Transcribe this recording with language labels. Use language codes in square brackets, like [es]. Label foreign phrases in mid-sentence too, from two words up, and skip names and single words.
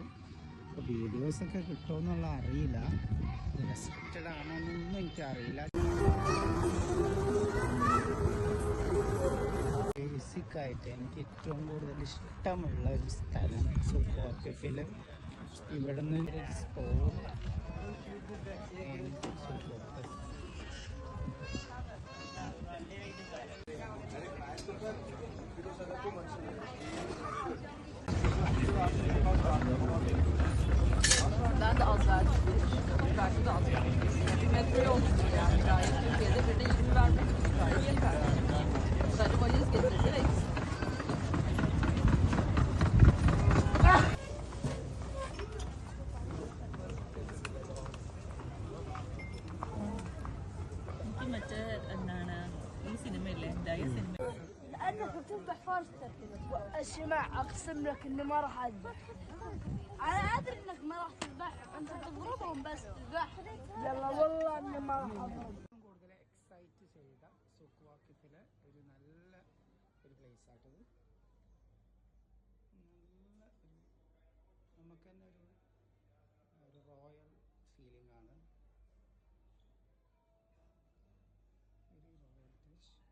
[ml] അപ്പോൾ വീഡിയോസൊക്കെ കിട്ടുമെന്നുള്ള അറിയില്ല, റെസ്ട്രിക്റ്റഡ് ആണോന്നൊന്നും എനിക്കറിയില്ല. ബേസിക്കായിട്ട് എനിക്ക് ഏറ്റവും കൂടുതൽ ഇഷ്ടമുള്ള ഒരു സ്ഥലം സൂക്ക് വാക്കിഫിൽ. ഇവിടുന്ന് ഒരു സ്പോട്ട് സൂക്ക് വാക്കിഫ്. [tr] Ben de az verdim. Belki de az verdim. Bir metre olsun yani. Gayet Türkiye'de birine 20 vermek gayet yeter. Sadece valiz getirerek. [ml] മറ്റേ എന്താണ് ഈ സിനിമയില്ലേ, ഡയ സിനിമ. [ar] لأنك بتفتح فارس الشماع أقسم لك إني ما راح أذبح. أنا أدري إنك ما راح تذبح، أنت تضربهم بس تذبح. يلا والله إني ما راح أضرب. [ml] കൂടുതൽ എക്സൈറ്റ് ചെയ്ത സൂക്ക് വാക്കിഫിലെ ഒരു നല്ല ഒരു പ്ലേസ് ആട്ടത്. നമുക്ക് തന്നെ ഒരു [en] royal feeling [ml] ആണ്. [en] ഒരു royal touch.